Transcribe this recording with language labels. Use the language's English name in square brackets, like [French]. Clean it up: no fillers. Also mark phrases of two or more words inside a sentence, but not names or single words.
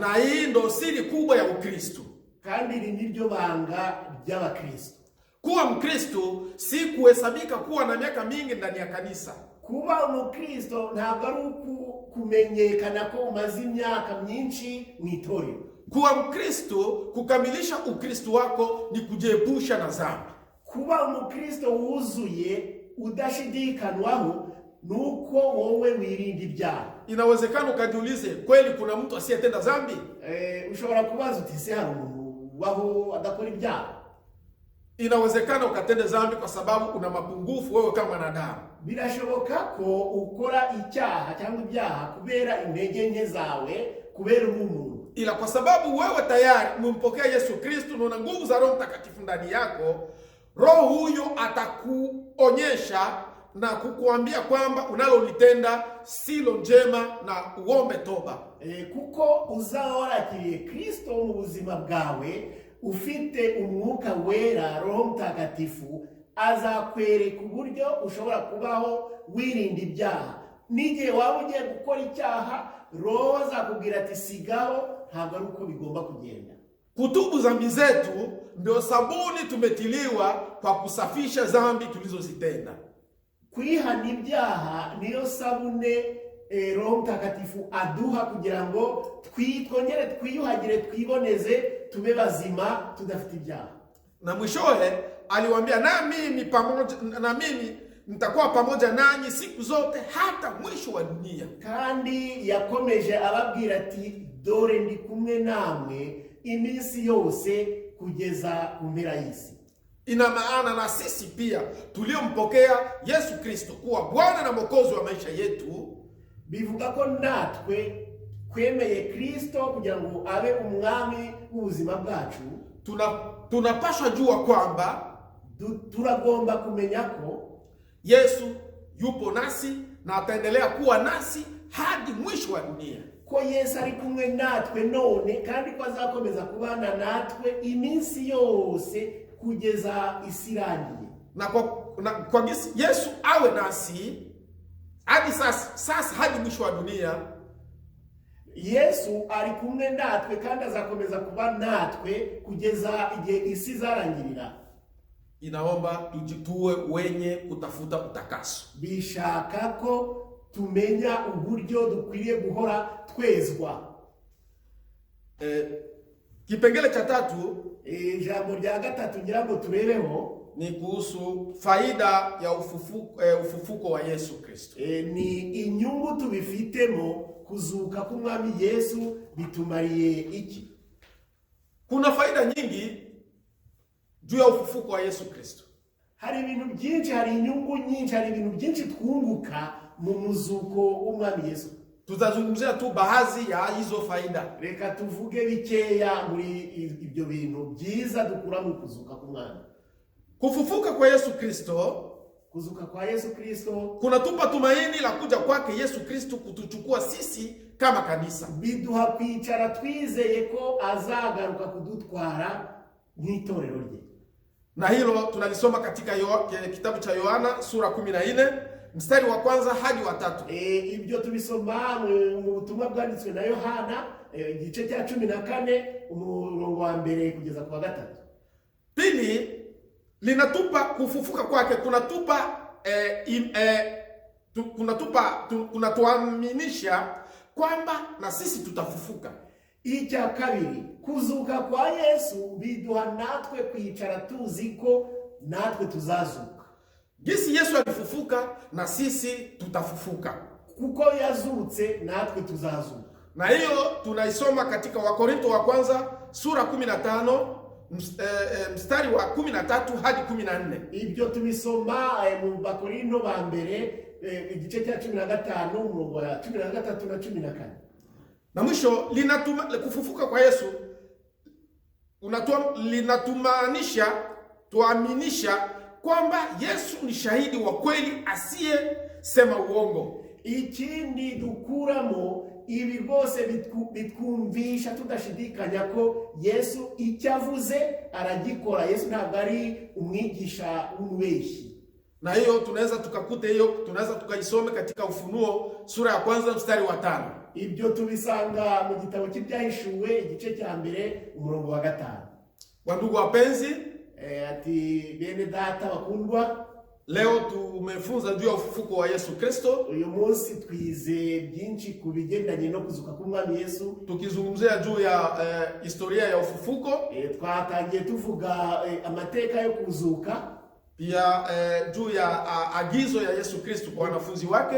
[Swahili] Na hii ndo siri kubwa ya Ukristo. [Kinyarwanda] Kandi iri niryo banga ry'Abakristo. [Swahili] Kuwa Mkristo si kuhesabika kuwa na miaka mingi ndani ya kanisa. [Kinyarwanda] Kuba Umukristo ntabwo ari kumenyekana ko umaze imyaka myinshi mu itorero. [Swahili] Kuwa Mkristo, kukamilisha Ukristo wako ni kujiepusha na dhambi. [Kinyarwanda] Kuba Umukristo wuzuye udashidikanwaho nuko wowe wirinda ibyaha. [Swahili] Inawezekana ukajiulize, kweli kuna mtu asiyetenda dhambi? [Kinyarwanda] Ushobora kubaza uti se hari umuntu waho adakora ibyaha? [Swahili] Inawezekana ukatenda dhambi kwa sababu una mapungufu wewe kama mwanadamu. [Kinyarwanda] Birashoboka ko ukora icyaha cyangwa ibyaha kubera intege nke zawe, kubera umuntu. [Swahili] Ila kwa sababu wewe tayari umempokea Yesu Kristo na una nguvu za Roho Mtakatifu ndani yako, Roho huyo atakuonyesha na kukuambia kwamba unalolitenda silo njema na uombe toba. [Kinyarwanda] Kuko uzaba warakiriye Kristo mu buzima bwawe, ufite umwuka wera, Roho Mutagatifu azakwereka uburyo ushobora kubaho wirinda ibyaha. N'igihe waba ugiye gukora icyaha, Roho azakubwira ati sigaho, ntabwo ari uko bigomba kugenda. [Swahili] Kutubu dhambi zetu ndio sabuni tumetiliwa kwa kusafisha dhambi tulizozitenda. [Kinyarwanda] Kwihana ibyaha niyo sabune Roho Mutagatifu aduha kugira ngo twongere twiyuhagire, twiboneze, tube bazima, tudafite ibyaha. [Swahili] Na mwishowe aliwaambia, na mimi nitakuwa pamoja nanyi siku zote hata mwisho wa dunia. [Kinyarwanda] Kandi yakomeje ababwira ati, dore ndi kumwe namwe iminsi yose kugeza ku mpera y'isi. [Swahili] Ina maana na sisi pia tuliompokea Yesu Kristo kuwa Bwana na Mwokozi wa maisha yetu, [Kinyarwanda] bivuga ko natwe kwemeye Kristo kugira ngo abe umwami w'ubuzima bwacu, [Swahili] tunapaswa jua kwamba [Kinyarwanda] turagomba kumenya ko [Swahili] Yesu yupo nasi na ataendelea kuwa nasi hadi mwisho wa dunia. [Kinyarwanda] Ko Yesu ari kumwe natwe none, kandi ko azakomeza kubana natwe iminsi yose kugeza isi irangiye. [Swahili] Na kwa Yesu awe nasi hadi sasa hadi mwisho wa dunia, [Kinyarwanda] Yesu ari kumwe natwe kandi azakomeza kuba natwe kugeza igihe isi zarangirira. [Swahili] Inaomba tujitue wenye kutafuta utakaso. [Kinyarwanda] Bishaka ko tumenya uburyo dukwiriye guhora twezwa. [Swahili] Kipengele cha 3, [Kinyarwanda] jambo rya gatatu ngira ngo turebeho, [Swahili] ni kuhusu faida ya ufufuko wa Yesu Kristo. [Kinyarwanda] Ni inyungu tubifitemo kuzuka k'umwami Yesu bitumariye iki? [Swahili] Kuna faida nyingi juu ya ufufuko wa Yesu Kristo. [Kinyarwanda] Hari ibintu byinshi, hari inyungu nyinshi, hari ibintu byinshi twunguka mu muzuko w'umwami Yesu. [Swahili] Tutazungumzia tu baadhi ya hizo faida. [Kinyarwanda] Reka tuvuge bikeya muri ibyo bintu byiza dukura mu kuzuka k'umwami. [Swahili] Kufufuka kwa Yesu Kristo, [Kinyarwanda] kuzuka kwa Yesu Kristo [Swahili] kunatupa tumaini la kuja kwake Yesu Kristo kutuchukua sisi kama kanisa. [Kinyarwanda] Biduha kwicara twizeye ko azagaruka kudutwara nk'itorero rye. [Swahili] Na hilo tunalisoma katika kitabu cha Yohana sura 14 mstari wa 1 hadi wa 3. [Kinyarwanda] Ibyo tubisoma mu butumwa bwanditswe na Yohana igice cya 14 umurongo wa 1 kugeza ku wa 3. [Swahili] Pili, linatupa kufufuka kwake kunatuaminisha kwamba na sisi tutafufuka. [Kinyarwanda] Icya kabiri, kuzuka kwa Yesu biduha natwe kwicara tuzi ko natwe tuzazuka. [Swahili] Gisi Yesu alifufuka na sisi tutafufuka. [Kinyarwanda] Kuko yazutse natwe tuzazuka. [Swahili] Na hiyo tunaisoma katika Wakorinto wa kwanza sura 15 mstari wa 13 hadi 14. [Kinyarwanda] Ibyo tubisoma mu Bakorinto ba mbere igice cya 15 umurongo wa 13 na 14. [Swahili] Na mwisho kufufuka kwa Yesu tuaminisha kwamba Yesu ni shahidi wa kweli asiye sema uongo. [Kinyarwanda] Ikindi dukuramo ibi bose bitwumvisha tudashidikanya ko Yesu icyavuze aragikora. Yesu ntabwo ari umwigisha w'umubeshyi. [Swahili] Na hiyo tunaweza tukaisome katika Ufunuo sura ya 1 mstari wa 5. [Kinyarwanda] Ibyo tubisanga mu gitabo cy'Ibyahishuwe igice cya 2 umurongo wa 5. [Swahili] Wandugu wapenzi, [Kinyarwanda] ati bene data bakundwa, [Swahili] leo tumefunza juu ya ufufuko wa Yesu Kristo. [Kinyarwanda] Uyu munsi twize byinshi ku bigendanye no kuzuka k'umwami Yesu. [Swahili] Tukizungumzia juu ya historia ya ufufuko. [Kinyarwanda] Twatangiye tuvuga amateka yo kuzuka. [Swahili] Pia juu ya agizo ya Yesu Kristo kwa wanafunzi wake.